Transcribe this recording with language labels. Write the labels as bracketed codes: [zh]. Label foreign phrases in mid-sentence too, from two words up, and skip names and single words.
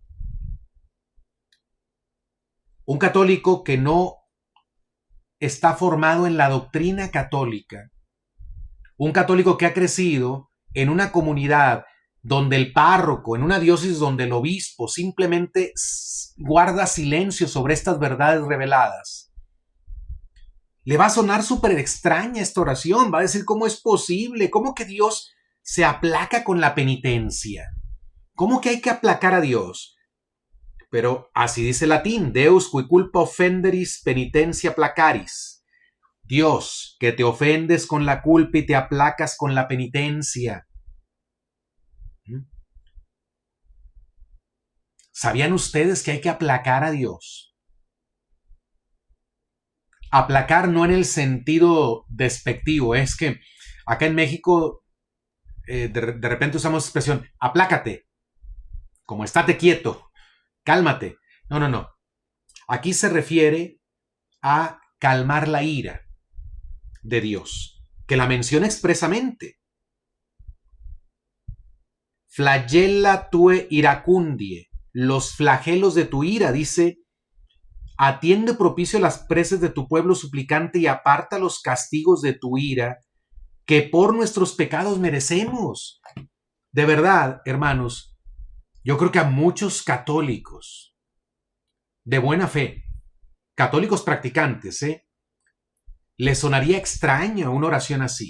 [es] Un católico que no está formado en la doctrina católica, un católico que ha crecido en una comunidad donde el párroco, en una diócesis donde el obispo simplemente guarda silencio sobre estas verdades reveladas, le va a sonar súper extraña esta oración. Va a decir, ¿cómo es posible? ¿Cómo que Dios se aplaca con la penitencia? ¿Cómo que hay que aplacar a Dios? Pero así dice el latín, [la] Deus qui culpa offenderis penitentia placaris. [es] Dios, que te ofendes con la culpa y te aplacas con la penitencia. ¿Sabían ustedes que hay que aplacar a Dios? Aplacar no en el sentido despectivo, es que acá en México de repente usamos la expresión, aplácate, como estate quieto. Cálmate. No. Aquí se refiere a calmar la ira de Dios, que la menciona expresamente. [la] Flagella tue iracundie, [es] los flagelos de tu ira, dice, atiende propicio las preces de tu pueblo suplicante y aparta los castigos de tu ira, que por nuestros pecados merecemos. De verdad, hermanos, yo creo que a muchos católicos de buena fe, católicos practicantes, les sonaría extraña una oración así.